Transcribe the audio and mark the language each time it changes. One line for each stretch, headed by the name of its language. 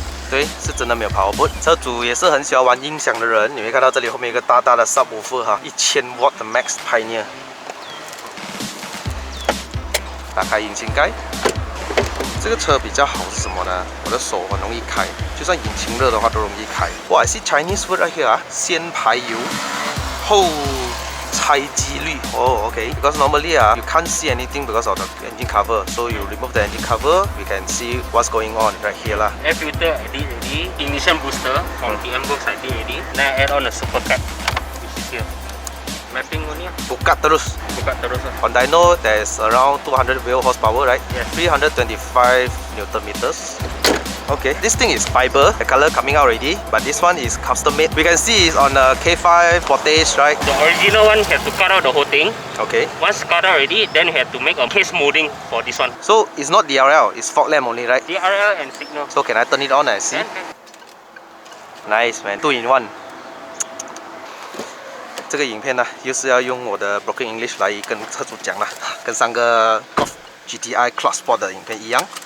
Chinese: 对，是真的没有 power boot。车主也是很喜欢玩音响的人，你会看到这里后面有一个大大的 subwoofer 哈，1000W 的 Max Pioneer。打开引擎盖。这个车比较好是什么呢？我的手很容易开，就算引擎热的话都容易开。哇 ，
English: I see Chinese word right here
Chinese: 啊，先排油后拆机滤。
English: 哦 ，OK。Because normally you can't see anything because of the engine cover. So you remove the engine cover, we can see what's going on right here 啦。 Air filter I did already, ignition booster from TM Works I did already. Then I add on a super cap, which is here. Mapping only.
Malay: Buka terus. Buka terus.
English: On dyno, there's around 200 wheel horsepower, right? Yes. 325 Newton meters. Okay, this thing is fiber. The color coming out already, but this one is custom made. We can see it's on a K5 Portage, right? The original one had to cut out the whole thing. Okay. Once cut out already, then we had to make a case molding for this one. So it's not DRL, it's fog lamp only, right? DRL and signal. So can I turn it on and see? Nice man, 2 in 1.
Chinese: 这个影片呢，又是要用我的 broken English 来跟车主讲了，跟上个 Golf GTI Cloud Sport 的影片一样。